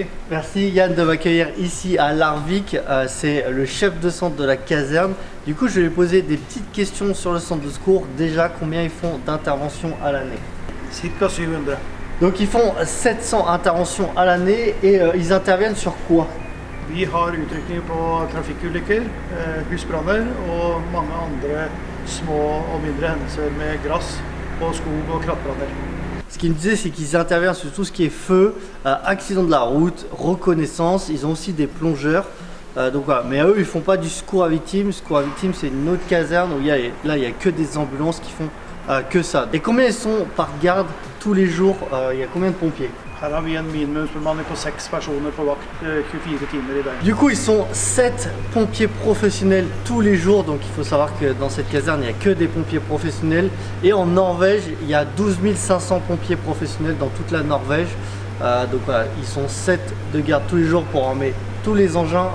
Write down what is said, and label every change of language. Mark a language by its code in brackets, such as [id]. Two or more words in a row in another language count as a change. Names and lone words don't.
[fr] Merci Yann de m'accueillir ici à Larvik. C'est le chef de centre de la caserne. Du coup, je vais lui poser des petites questions sur le centre de secours. Déjà, combien ils font d'interventions à l'année? [no] Cirka 700. [fr] Donc, ils font 700 interventions à l'année et ils interviennent sur quoi? [no] Vi har utrykning på trafikkulykker, husbranner og mange andre små og mindre hendelser med grass på skog og krattbranner. [fr] Ce qu'ils me disaient, c'est qu'ils interviennent sur tout ce qui est feu, accident de la route, reconnaissance. Ils ont aussi des plongeurs. Donc voilà. Mais eux, ils font pas du secours à victimes. Secours à victimes, c'est une autre caserne où là, il y a que des ambulances qui font que ça. Et combien ils sont par garde tous les jours? Il y a combien de pompiers? [no] Her har vi en minimumsbemanning på 6 personer på vakt 24 timer i døgnet. [fr] Du coup, ils sont 7 pompiers professionnels tous les jours. Donc il faut savoir que dans cette caserne, il n'y a que des pompiers professionnels. Et en Norvège, il y a 12 500 pompiers professionnels dans toute la Norvège. Donc voilà, ils sont 7 de garde tous les jours pour armer tous les engins.